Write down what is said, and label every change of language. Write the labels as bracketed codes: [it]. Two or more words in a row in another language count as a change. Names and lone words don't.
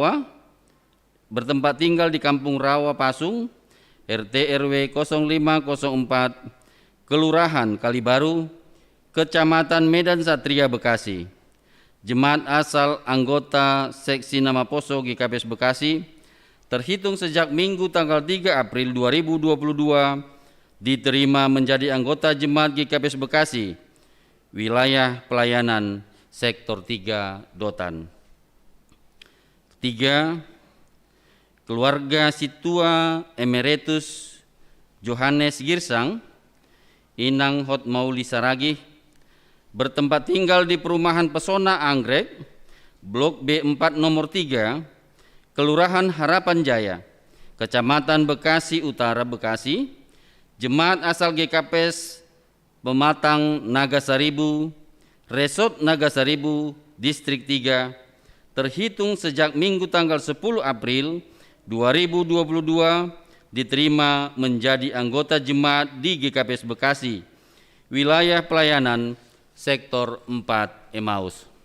[id] Rawa Pasung, RT RW 0504, Kelurahan Kalibaru, Kecamatan Medan Satria, Bekasi. Jemaat asal anggota Seksi Nama Poso GKPS Bekasi, terhitung sejak Minggu tanggal 3 April 2022, diterima menjadi anggota jemaat GKPS Bekasi, wilayah pelayanan Sektor 3 Dotan. 3, keluarga Situa Emeritus Johannes Girsang, Inang Hotmauli Saragih, bertempat tinggal di Perumahan Pesona Anggrek, Blok B4 nomor 3, Kelurahan Harapan Jaya, Kecamatan Bekasi Utara, Bekasi. Jemaat asal GKPS Pematang Nagasaribu, Resort Nagasaribu, Distrik 3, terhitung sejak Minggu tanggal 10 April 2022, diterima menjadi anggota jemaat di GKPS Bekasi, wilayah pelayanan Sektor 4 Emmaus.